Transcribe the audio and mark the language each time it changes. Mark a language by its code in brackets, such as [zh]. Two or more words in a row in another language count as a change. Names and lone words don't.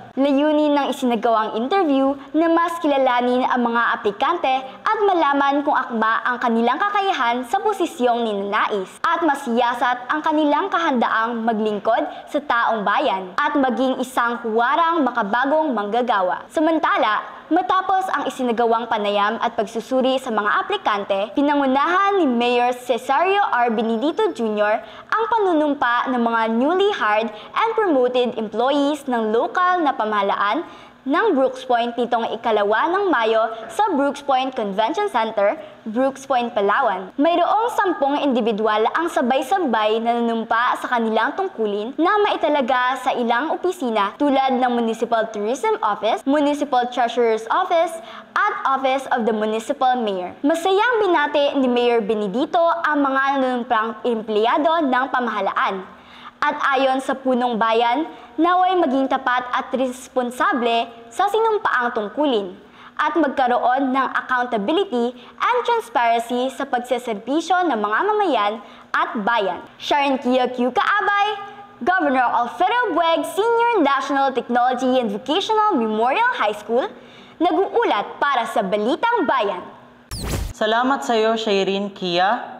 [tl] Layunin ng isinagawang interview na mas kilalanin ang mga aplikante at malaman kung akma ang kanilang kakayahan sa posisyong ninanais at masiyasat ang kanilang kahandaang maglingkod sa taong bayan at maging isang huwarang makabagong manggagawa. Samantala, matapos ang isinagawang panayam at pagsusuri sa mga aplikante, pinangunahan ni Mayor Cesario R. Benedito Jr. ang panunumpa ng mga [en] newly hired and promoted employees [tl] ng lokal na pamahalaan ng Brooks Point nitong ikalawa ng Mayo sa Brooks Point Convention Center, Brooks Point, Palawan. Mayroong 10 individual ang sabay-sabay na nanumpa sa kanilang tungkulin na maitalaga sa ilang opisina tulad ng Municipal Tourism Office, Municipal Treasurer's Office, at Office of the Municipal Mayor. Masayang binati ni Mayor Benedito ang mga nanunumpang empleyado ng pamahalaan. At ayon sa punong bayan, naway maging tapat at responsable sa sinumpaang tungkulin at magkaroon ng [en] accountability and transparency [tl] sa pagseserbisyo ng mga mamayan at bayan. Sharon Kia Q. Kaabay, Governor Alfredo Bueg Senior National Technology and Vocational Memorial High School, nag-uulat para sa Balitang Bayan. Salamat sa iyo, Shireen Kia.